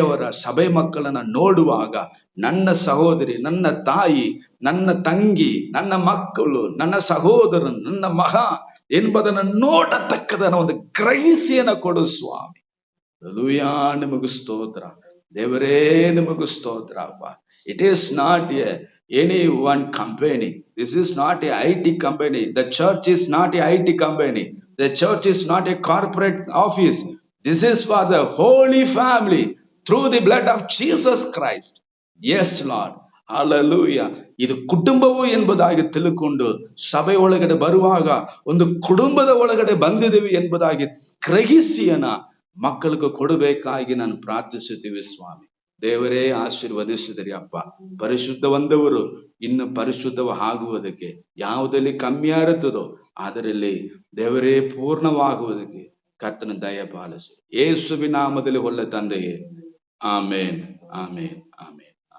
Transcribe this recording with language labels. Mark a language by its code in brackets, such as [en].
[kn] ಸಭೆ ಮಕ್ಕಳನ್ನ ನೋಡುವಾಗ ನನ್ನ ಸಹೋದರಿ, ನನ್ನ ತಾಯಿ, ನನ್ನ ತಂಗಿ, ನನ್ನ ಮಕ್ಕಳು, ನನ್ನ ಸಹೋದರನು, ನನ್ನ ಮಗ ಎಂಬುದನ್ನು ನೋಡತಕ್ಕದನ್ನ ಒಂದು ಗ್ರಹಿಸಿಯನ್ನ ಕೊಡು ಸ್ವಾಮಿ. ಹಲ್ಲೆಲೂಯಾ, ನಿಮಗೂ ಸ್ತೋತ್ರ ದೇವರೇ, ನಿಮಗೂ ಸ್ತೋತ್ರ ಅಪ್ಪ. [en] It is not any one company. This is not a IT company. The church is not a IT company. The church is not a corporate office. This is for the holy family through the blood of Jesus Christ. Yes Lord, hallelujah. [kn] ಇದು ಕುಟುಂಬವು ಎಂಬುದಾಗಿ ತಿಳ್ಕೊಂಡು ಸಭೆ ಒಳಗಡೆ ಬರುವಾಗ ಒಂದು ಕುಟುಂಬದ ಒಳಗಡೆ ಬಂದಿದ್ದೇವೆ ಎಂಬುದಾಗಿ ಗ್ರಹಿಸಿಯನ್ನ ಮಕ್ಕಳಿಗೆ ಕೊಡಬೇಕಾಗಿ ನಾನು ಪ್ರಾರ್ಥಿಸುತ್ತೀವಿ ಸ್ವಾಮಿ. ದೇವರೇ ಆಶೀರ್ವದಿಸಿದರಿ ಅಪ್ಪ. ಪರಿಶುದ್ಧವಂದವರು ಇನ್ನು ಪರಿಶುದ್ಧವಾಗುವುದಕ್ಕೆ ಯಾವುದಲ್ಲಿ ಕಮ್ಮಿ ಇರುತ್ತದೋ ಅದರಲ್ಲಿ ದೇವರೇ ಪೂರ್ಣವಾಗುವುದಕ್ಕೆ ಕರ್ತನ ದಯ ಪಾಲಿಸು. ಯೇಸುವಿನ ನಾಮದಲ್ಲಿ ಒಳ್ಳೆ ತಂದೆಯೇ, ಆಮೇನ್, ಆಮೇನ್, ಆಮೇನ್.